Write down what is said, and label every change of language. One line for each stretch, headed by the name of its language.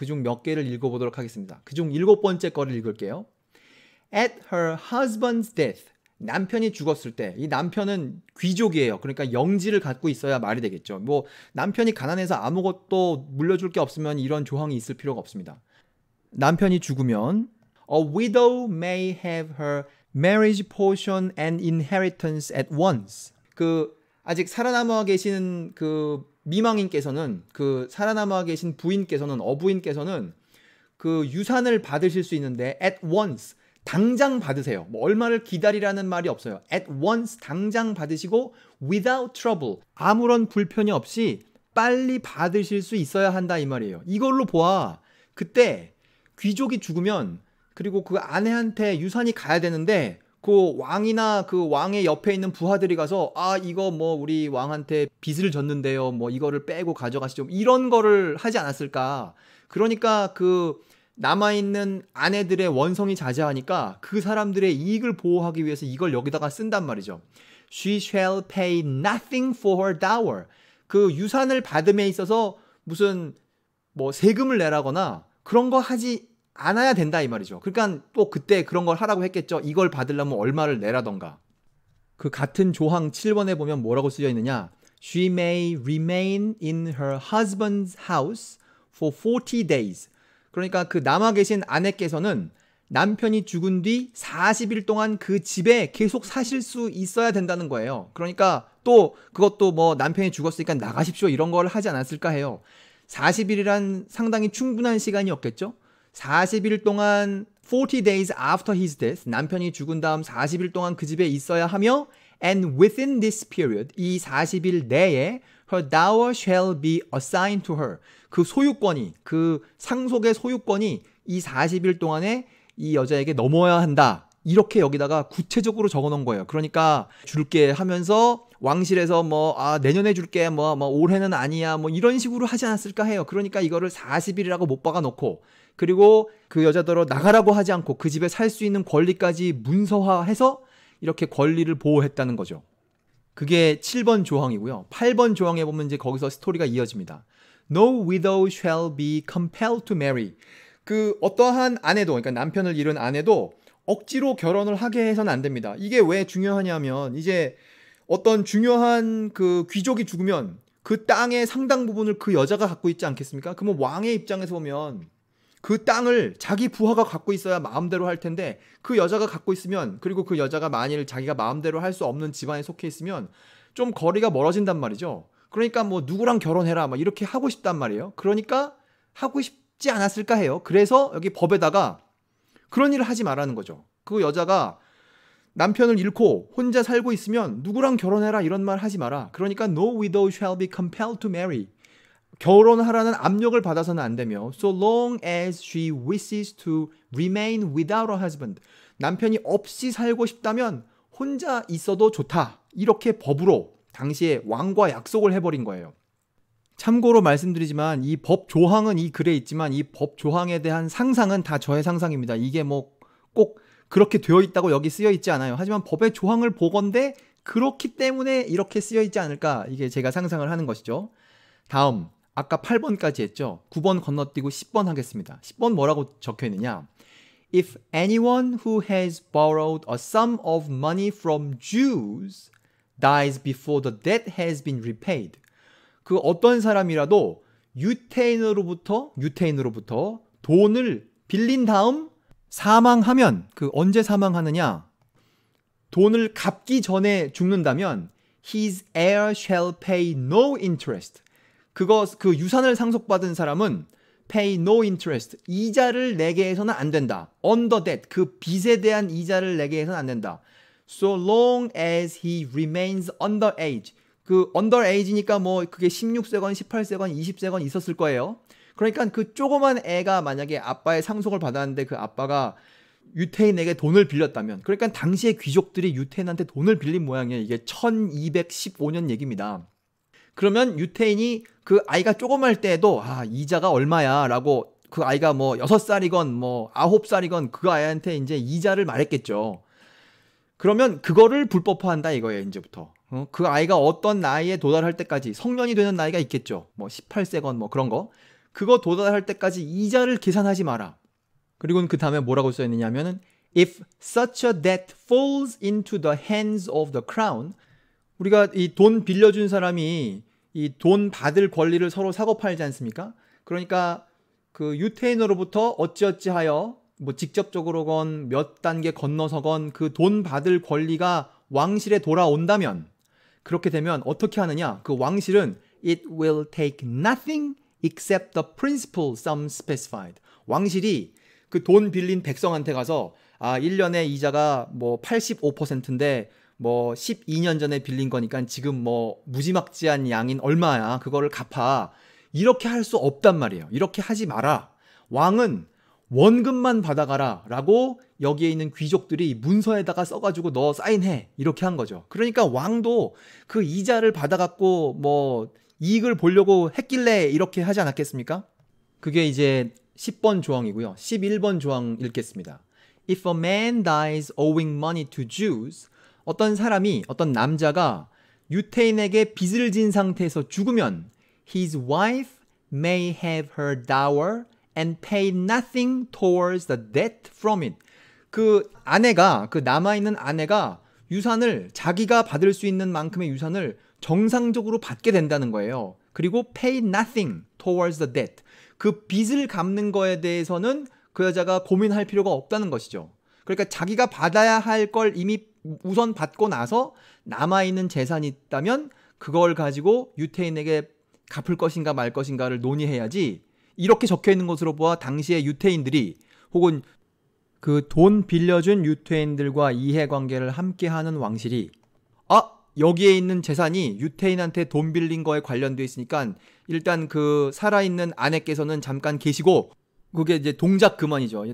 Korean: 그중 몇 개를 읽어보도록 하겠습니다. 그중 7번째 거를 읽을게요.
English: At her husband's death,
Korean: 남편이 죽었을 때, 이 남편은 귀족이에요. 그러니까 영지를 갖고 있어야 말이 되겠죠. 뭐 남편이 가난해서 아무것도 물려줄 게 없으면 이런 조항이 있을 필요가 없습니다. 남편이 죽으면
English: A widow may have her marriage portion and inheritance at once.
Korean: 그 아직 살아남아 계신 그 미망인께서는, 그 살아남아 계신 부인께서는, 어부인께서는 그 유산을 받으실 수 있는데
English: at once,
Korean: 당장 받으세요. 뭐 얼마를 기다리라는 말이 없어요.
English: at once,
Korean: 당장 받으시고
English: without trouble,
Korean: 아무런 불편이 없이 빨리 받으실 수 있어야 한다 이 말이에요. 이걸로 보아 그때 귀족이 죽으면, 그리고 그 아내한테 유산이 가야 되는데 그 왕이나 그 왕의 옆에 있는 부하들이 가서 이거 뭐 우리 왕한테 빚을 졌는데요, 뭐 이거를 빼고 가져가시죠, 이런 거를 하지 않았을까. 그러니까 그 남아있는 아내들의 원성이 자제하니까 그 사람들의 이익을 보호하기 위해서 이걸 여기다가 쓴단 말이죠.
English: She shall pay nothing for her dower.
Korean: 그 유산을 받음에 있어서 무슨 뭐 세금을 내라거나 그런 거 하지 않아야 된다 이 말이죠. 그러니까 또 그때 그런 걸 하라고 했겠죠. 이걸 받으려면 얼마를 내라던가. 그 같은 조항 7번에 보면 뭐라고 쓰여 있느냐.
English: She may remain in her husband's house for 40 days.
Korean: 그러니까 그 남아 계신 아내께서는 남편이 죽은 뒤 40일 동안 그 집에 계속 사실 수 있어야 된다는 거예요. 그러니까 또 그것도 뭐 남편이 죽었으니까 나가십시오 이런 걸 하지 않았을까 해요. 40일이란 상당히 충분한 시간이었겠죠. 40일 동안
English: 40 days after his death,
Korean: 남편이 죽은 다음 40일 동안 그 집에 있어야 하며
English: and within this period,
Korean: 이 40일 내에
English: her dower shall be assigned to her.
Korean: 그 소유권이, 그 상속의 소유권이 이 40일 동안에 이 여자에게 넘어야 한다. 이렇게 여기다가 구체적으로 적어 놓은 거예요. 그러니까 줄게 하면서 왕실에서 내년에 줄게, 올해는 아니야, 이런 식으로 하지 않았을까 해요. 그러니까 이거를 40일이라고 못 박아 놓고, 그리고 그 여자더러 나가라고 하지 않고 그 집에 살 수 있는 권리까지 문서화해서 이렇게 권리를 보호했다는 거죠. 그게 7번 조항이고요. 8번 조항에 보면 이제 거기서 스토리가 이어집니다.
English: No widow shall be compelled to marry.
Korean: 그 어떠한 아내도, 그러니까 남편을 잃은 아내도 억지로 결혼을 하게 해서는 안 됩니다. 이게 왜 중요하냐면, 이제 어떤 중요한 그 귀족이 죽으면 그 땅의 상당 부분을 그 여자가 갖고 있지 않겠습니까? 그러면 왕의 입장에서 보면 그 땅을 자기 부하가 갖고 있어야 마음대로 할 텐데, 그 여자가 갖고 있으면, 그리고 그 여자가 만일 자기가 마음대로 할 수 없는 집안에 속해 있으면 좀 거리가 멀어진단 말이죠. 그러니까 누구랑 결혼해라 이렇게 하고 싶단 말이에요. 그러니까 하고 싶지 않았을까 해요. 그래서 여기 법에다가 그런 일을 하지 말라는 거죠. 그 여자가 남편을 잃고 혼자 살고 있으면 누구랑 결혼해라 이런 말 하지 마라. 그러니까
English: no widow shall be compelled to marry.
Korean: 결혼하라는 압력을 받아서는 안 되며
English: so long as she wishes to remain without a husband.
Korean: 남편이 없이 살고 싶다면 혼자 있어도 좋다. 이렇게 법으로 당시에 왕과 약속을 해버린 거예요. 참고로 말씀드리지만 이 법 조항은 이 글에 있지만 이 법 조항에 대한 상상은 다 저의 상상입니다. 이게 꼭 그렇게 되어 있다고 여기 쓰여 있지 않아요. 하지만 법의 조항을 보건대 그렇기 때문에 이렇게 쓰여 있지 않을까, 이게 제가 상상을 하는 것이죠. 다음, 아까 8번까지 했죠. 9번 건너뛰고 10번 하겠습니다. 10번 뭐라고 적혀 있느냐?
English: If anyone who has borrowed a sum of money from Jews dies before the debt has been repaid.
Korean: 그 어떤 사람이라도 유태인으로부터 돈을 빌린 다음 사망하면, 그 언제 사망하느냐? 돈을 갚기 전에 죽는다면
English: his heir shall pay no interest.
Korean: 그 유산을 상속받은 사람은
English: pay no interest.
Korean: 이자를 내게 해서는 안 된다.
English: on the debt.
Korean: 그 빚에 대한 이자를 내게 해서는 안 된다.
English: So long as he remains under age.
Korean: 그
English: under age
Korean: 니까 그게 16세건 18세건 20세건 있었을 거예요. 그러니까 그 조그만 애가 만약에 아빠의 상속을 받았는데 그 아빠가 유태인에게 돈을 빌렸다면, 그러니까 당시의 귀족들이 유태인한테 돈을 빌린 모양이에요. 이게 1215년 얘기입니다. 그러면 유태인이 그 아이가 조그말 때에도 이자가 얼마야 라고, 그 아이가 6살이건 9살이건 그 아이한테 이제 이자를 말했겠죠. 그러면 그거를 불법화한다 이거예요. 이제부터 그 아이가 어떤 나이에 도달할 때까지, 성년이 되는 나이가 있겠죠. 18세건 그런 거, 그거 도달할 때까지 이자를 계산하지 마라. 그리고 그 다음에 뭐라고 써있느냐면은
English: if such a debt falls into the hands of the crown.
Korean: 우리가 이 돈 빌려준 사람이 이 돈 받을 권리를 서로 사고팔지 않습니까? 그러니까 그 유태인으로부터 어찌어찌하여 직접적으로건 몇 단계 건너서건 그 돈 받을 권리가 왕실에 돌아온다면, 그렇게 되면 어떻게 하느냐? 그 왕실은
English: it will take nothing except the principal sum specified.
Korean: 왕실이 그 돈 빌린 백성한테 가서 1년에 이자가 85%인데 12년 전에 빌린 거니까 지금 무지막지한 양인 얼마야, 그거를 갚아. 이렇게 할 수 없단 말이에요. 이렇게 하지 마라. 왕은 원금만 받아가라 라고 여기에 있는 귀족들이 문서에다가 써가지고 너 사인해, 이렇게 한 거죠. 그러니까 왕도 그 이자를 받아갖고 이익을 보려고 했길래 이렇게 하지 않았겠습니까? 그게 이제 10번 조항이고요. 11번 조항 읽겠습니다.
English: If a man dies owing money to Jews,
Korean: 어떤 남자가 유태인에게 빚을 진 상태에서 죽으면
English: his wife may have her dower and pay nothing towards the debt from it.
Korean: 그 남아있는 아내가 유산을, 자기가 받을 수 있는 만큼의 유산을 정상적으로 받게 된다는 거예요. 그리고
English: pay nothing towards the debt.
Korean: 그 빚을 갚는 거에 대해서는 그 여자가 고민할 필요가 없다는 것이죠. 그러니까 자기가 받아야 할 걸 이미 우선 받고 나서 남아있는 재산이 있다면 그걸 가지고 유태인에게 갚을 것인가 말 것인가를 논의해야지 이렇게 적혀 있는 것으로 보아 당시의 유태인들이 혹은 그 돈 빌려준 유태인들과 이해관계를 함께하는 왕실이 여기에 있는 재산이 유태인한테 돈 빌린 거에 관련돼 있으니까 일단 그 살아있는 아내께서는 잠깐 계시고 그게 이제 동작 그만이죠.